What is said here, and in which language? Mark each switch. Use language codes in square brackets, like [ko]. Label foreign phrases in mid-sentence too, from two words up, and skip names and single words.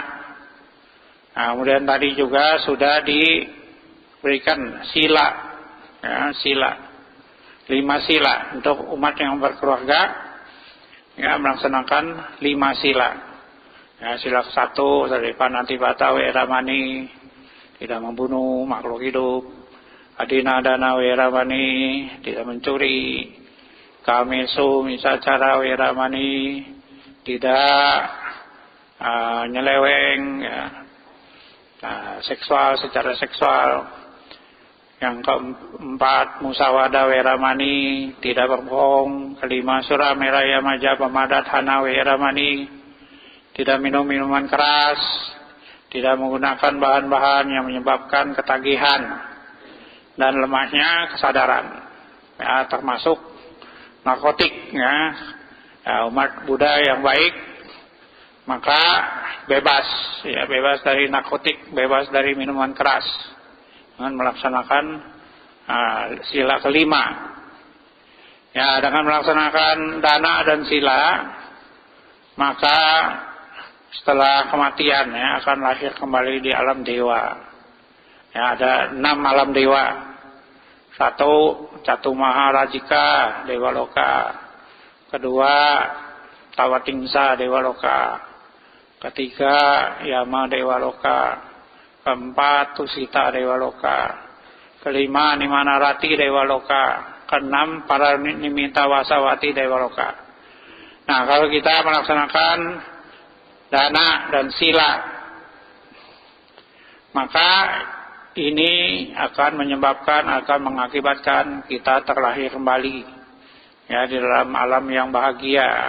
[id] Nah, kemudian tadi juga sudah diberikan sila ya, sila 5 sila untuk umat yang berkeluarga ya, melaksanakan 5 sila ya. Sila ke-1 dari [pi] panatipata weramani, [id] tidak membunuh makhluk hidup. [pi] Adinadana weramani, [id] tidak mencuri. [pi] Kamesu misacara weramani, [id] tidak nyeleweng ya, seksual secara seksual. Yang keempat [pi] musawada weramani, [id] tidak berbohong. [pi] Kelima sura meraya maja pemadat hana weramani, [id] tidak minum minuman keras, tidak menggunakan bahan-bahan yang menyebabkan ketagihan dan lemahnya kesadaran ya, termasuk narkotik ya. Ya, umat Buddha yang baik maka bebas ya, bebas dari narkotik, bebas dari minuman keras dengan melaksanakan sila kelima ya. Dengan melaksanakan dana dan sila maka setelah kematian ya, akan lahir kembali di alam dewa ya. Ada 6 alam dewa. 1 Catu Maharajika Dewa Loka, 2 Tawatingsa Dewa Loka, 3 Yama Dewa Loka, 4 Tusita Dewa Loka, 5 Nimanarati Dewa Loka, 6 Paranimita Wasawati Dewa Loka. Nah, kalau kita melaksanakan dana dan sila maka ini akan mengakibatkan kita terlahir kembali ya, di dalam alam yang bahagia.